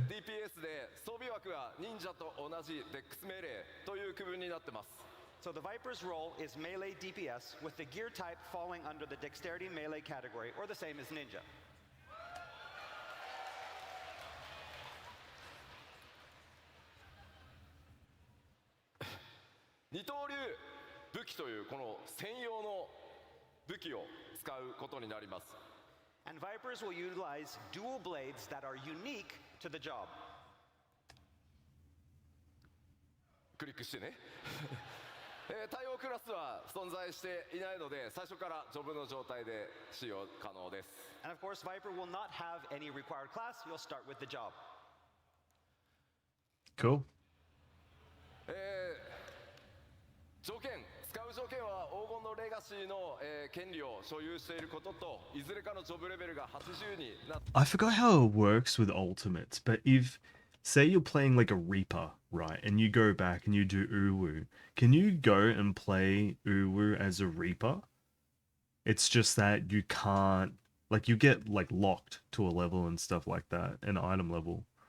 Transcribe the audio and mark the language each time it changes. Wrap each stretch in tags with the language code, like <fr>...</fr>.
<ja>DPS で装備枠は忍者と同じデックス命令という区分になってます。</ja> <en>So the Viper's role is melee DPS, with the gear type falling under the dexterity melee category, or the same as Ninja.</en> <ja>二刀流武器というこの専用の武器を使うことになります。</ja> <en>And Vipers will utilize dual blades that are unique to the job.</en> <ja>クリックしてね。対応クラスは存在していないので、最初からジョブの状態で使用可能です。</ja> <en>And of course, Viper will not have any required class. You'll start with the job. Cool.</en> <ja>条件使う条件は黄金のレガシーの、権利を所有していることといずれかのジョブレベルが80になって</ja> <en>I forgot how it works with ultimates, but if, say you're playing like a Reaper, right, and you go back and you do Uwu, can you go and play Uwu as a Reaper? It's just that you can't, like you get like locked to a level and stuff like that, an item level.</en>